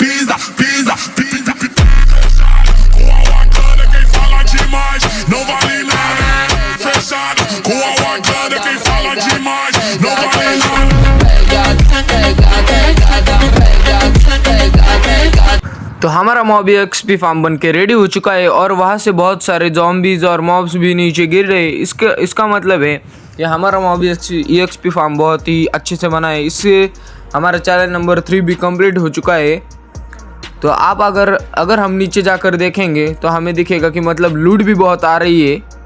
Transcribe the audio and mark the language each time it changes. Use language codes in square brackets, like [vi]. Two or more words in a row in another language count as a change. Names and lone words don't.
[pt] Com a Wakanda quem fala demais não vale nada. Fechado, com a Wakanda quem fala demais não vale nada. [hi] तो हमारा [en] mob XP farm [hi] बन के रेडी हो चुका है और वहाँ से बहुत सारे जॉम्बीज और मॉब्स भी नीचे गिर रहे हैं। इसका मतलब है कि हमारा [en] mob XP farm [hi] बहुत ही अच्छे से बना है। इससे हमारा [en] challenge number [hi] 3 भी कंप्लीट हो चुका है। तो आप अगर हम नीचे जाकर देखेंगे तो हमें दिखेगा कि मतलब लूट भी बहुत आ रही है।